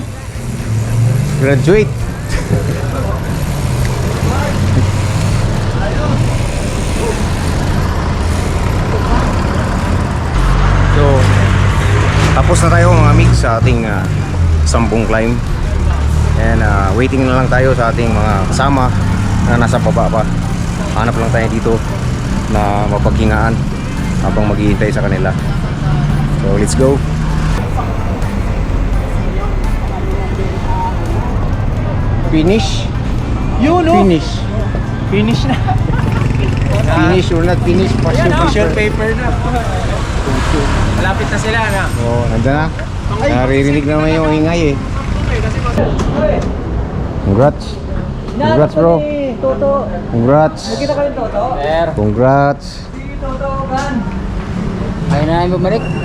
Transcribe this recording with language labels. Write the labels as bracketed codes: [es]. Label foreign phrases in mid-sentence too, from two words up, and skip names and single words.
[tl] Graduate. So, tapos na tayo mga migs sa ating Sambong climb. And waiting na lang tayo sa ating mga kasama na nasa baba pa. Hanap lang tayo dito na mapaghingaan habang maghihintay sa kanila. [en] So, let's go. Finish. [tl] Yun, no? Finish. Finish na. [en] Finish or not finish. Question paper [tl] na. Malapit na sila na. Oh, nandiyan na. Naririnig naman yung ingay eh. [en] Congrats. Congrats bro. [tl] Toto. Congrats. Kita ka rin, Toto? Congrats. Toto, kan? Ay na bumalik.